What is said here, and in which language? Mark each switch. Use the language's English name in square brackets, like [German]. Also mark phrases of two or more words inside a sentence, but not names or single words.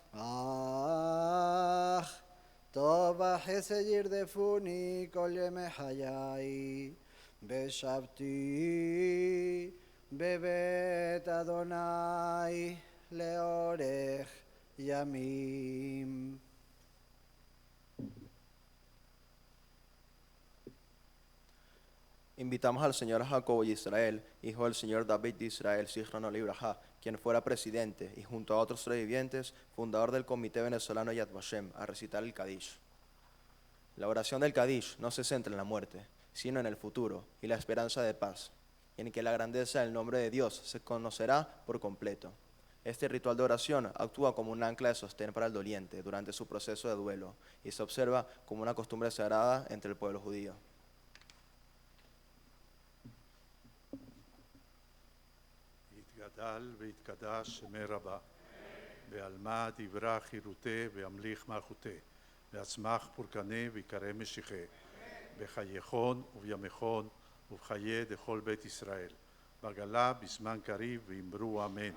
[Hebrew] אך טוב החסד ירדפוני כל ימי חיי, ושבתי בבית אדוני לאורך ימים. [Spanish] Invitamos al señor Jacobo y Israel, hijo del señor David de Israel, [Hebrew] זכרונו לברכה, [Spanish] quien fuera presidente y junto a otros sobrevivientes, fundador del Comité Venezolano Yad Vashem, a recitar el Kadish. La oración del Kadish no se centra en la muerte, sino en el futuro y la esperanza de paz, y en que la grandeza del nombre de Dios se conocerá por completo. Este ritual de oración actúa como un ancla de sostén para el doliente durante su proceso de duelo y se observa como una costumbre sagrada entre el pueblo judío. [Aramaic] יתגדל ויתקדש שמי רבה, בעלמא דברה חירותי וימליך מלכותי, ויצמח פורקני ויקרא משיחי, בחייכון ובימיכון ובחיי דכל בית ישראל, בגלה בזמן קריב ואמרו אמן.